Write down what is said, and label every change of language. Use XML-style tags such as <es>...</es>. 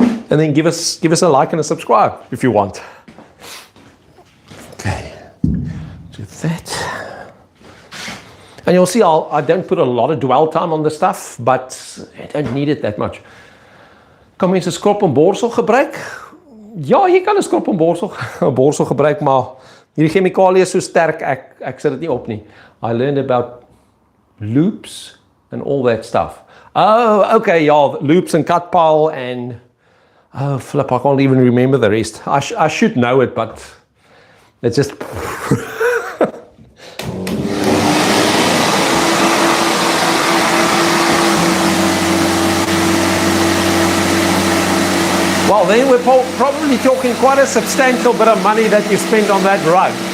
<en>And then give us a like and a subscribe if you want. Okay, do that. And you'll see I don't put a lot of dwell time on the stuff, but I don't need it that much.</en> <af>Kan mense skrop en borsel gebruik? Ja, jy kan 'n skrop en borsel gebruik, maar hierdie chemikalie is so sterk, ek sit dit nie op nie.</af> <en>I learned about loops and all that stuff. Oh, okay, yeah, loops and cut pile and oh, flip, I can't even remember the rest. I should know it, but it's just well, then we're probably talking quite a substantial bit of money that you spend on that rug.</en>